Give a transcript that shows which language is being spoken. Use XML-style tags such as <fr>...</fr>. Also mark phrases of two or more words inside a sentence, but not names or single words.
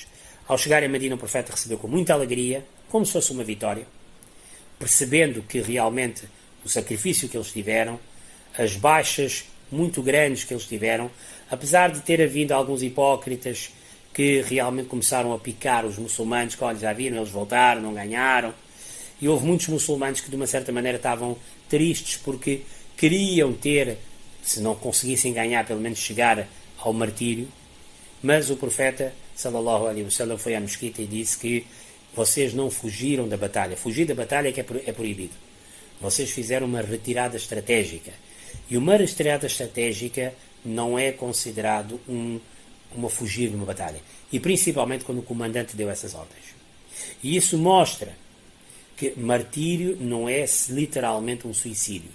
<pt>Ao chegar a Medina, o profeta recebeu com muita alegria, como se fosse uma vitória, percebendo que realmente o sacrifício que eles tiveram, as baixas muito grandes que eles tiveram, apesar de ter havido alguns hipócritas que realmente começaram a picar os muçulmanos, que olha, já viram, eles voltaram, não ganharam, e houve muitos muçulmanos que de uma certa maneira estavam tristes porque queriam ter, se não conseguissem ganhar, pelo menos chegar ao martírio. Mas o profeta</pt> <ar>صلى الله عليه وسلم</ar> <pt>foi à mesquita e disse que vocês não fugiram da batalha. Fugir da batalha é que é proibido. Vocês fizeram uma retirada estratégica. E uma retirada estratégica não é considerado uma fugir de uma batalha. E principalmente quando o comandante deu essas ordens. E isso mostra que martírio não é literalmente um suicídio.</pt>